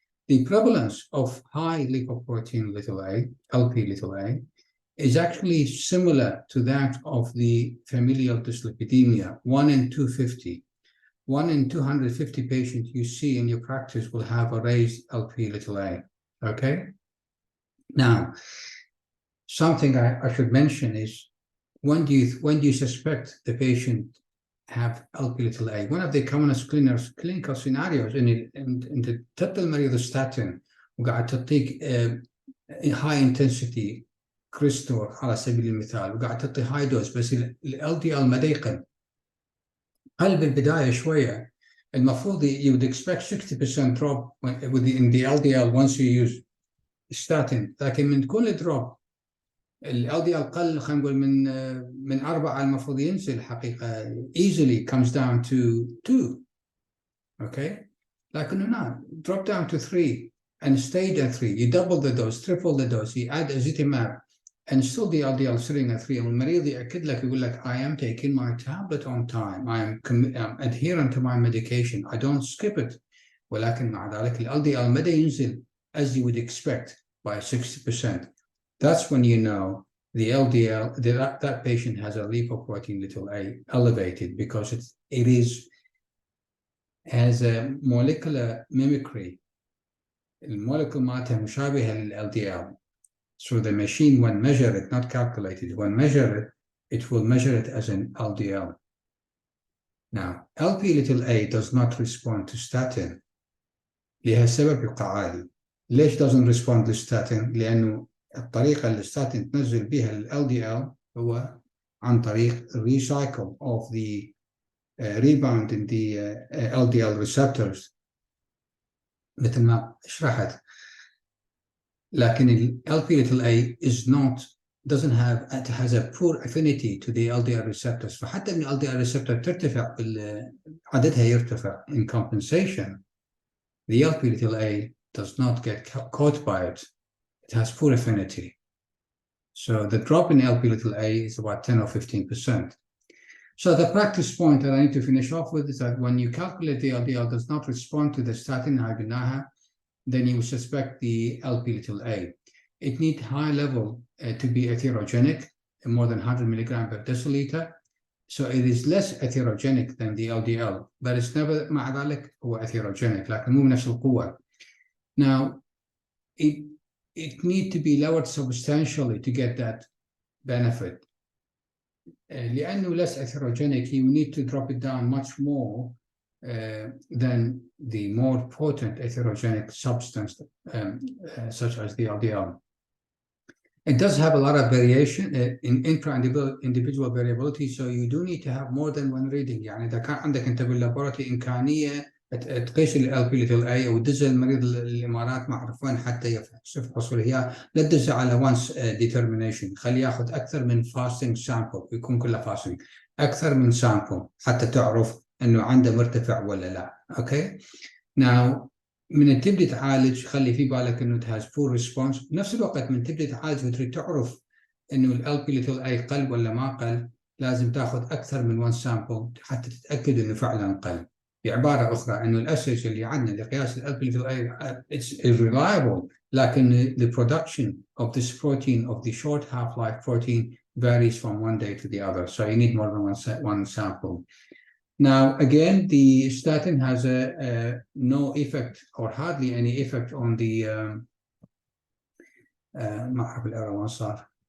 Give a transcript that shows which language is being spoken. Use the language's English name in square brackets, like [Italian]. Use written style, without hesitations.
[English] The prevalence of high lipoprotein little a, LP little a, is actually similar to that of the familial dyslipidemia, 1 in 250. 1 in 250 patients you see in your practice will have a raised LP little a, okay? Now, something I should mention is, when do you suspect the patient have LP little a? One of the commonest clinical scenarios in the [Arabic] تعطي المريض statin وقاعد تعطيك [English] high intensity [Arabic] كريستور على سبيل المثال، وقاعد تعطي هاي دوز، بس ال LDL مدى يقل. هل بالبداية شوية المفروض [English] you would expect 60% drop in the LDL once you use statin، [Arabic] لكن من كل دروب ال LDL قل، خلينا نقول من 4 المفروض ينزل حقيقة [English] easily comes down to 2. Okay, [Arabic] لكنه [English] not drop down to 3 and stayed at 3. You double the dose, triple the dose, you add ezetimibe and still the LDL sitting at 3. [Arabic] والمريض يأكد لك يقول لك [English] I am taking my tablet on time, I'm adherent to my medication, I don't skip it. [Arabic] ولكن مع ذلك ال LDL مدى ينزل [English] as you would expect by 60%. That's when you know the LDL, that patient has a lipoprotein little a elevated, because it has a molecular mimicry. [Arabic] المولكول مالتها مشابهة لل LDL. [English] So the machine, when measure it, not calculated, when measure it will measure it as an LDL. Now, Lp(a) does not respond to statin. [Arabic] لها سبب يقال. ليش [English] doesn't respond to statin؟ [Arabic] لأنه الطريقة اللي statin تنزل بها ال LDL هو عن طريق [English] recycle of the rebound in the LDL receptors [Arabic] مثل ما شرحت. [English] لكن ال Lp(a) doesn't have, it has a poor affinity to the LDL receptors. [Arabic] فحتى من LDL receptor ترتفع عددها يرتفع [English] in compensation. The Lp(a) does not get caught by it. It has poor affinity. So the drop in Lp(a) is about 10 or 15%. So the practice point that I need to finish off with is that when you calculate the LDL does not respond to the statin hibinaha, then you suspect the Lp(a). It needs high level to be atherogenic, more than 100 milligram per deciliter. So it is less atherogenic than the LDL, but it's never [Arabic] مع ذلك هو atherogenic، لكن مو بنفس القوة. [English] Now, it needs to be lowered substantially to get that benefit. [Arabic] لأنه [English] less atherogenic, you need to drop it down much more than the more potent atherogenic substance, such as the LDL. It does have a lot of variation in intra-individual variability, so you do need to have more than one reading. [Arabic] يعني إذا كان عندك أنت باللابوراتوري إمكانية تقيس ال Lp(a) وتدز المريض الإمارات ما أعرف وين حتى يفحص وياه، لا تدزه على [English] once determination، [Arabic] خليه ياخذ أكثر من [English] fasting sample، [Arabic] يكون كله fasting، أكثر من sample حتى تعرف إنه عنده مرتفع ولا لا. Okay. Now, من تبدي تعالج خلي في بالك انه [English] it has poor response. [Arabic] بنفس الوقت من تبدي تعالج وتريد تعرف انه ال Lp(a) قل ولا ما قل، لازم تاخذ اكثر من [English] one sample [Arabic] حتى تتاكد انه فعلا قل. بعباره اخرى انه الاسج اللي عندنا لقياس ال Lp(a is reliable، لكن [English] the production of this protein, of the short half-life protein, varies from one day to the other. So you need more than one sample. Now, again, the statin has no effect or hardly any effect on the [Arabic] ما أعرف الإيرور وين صار.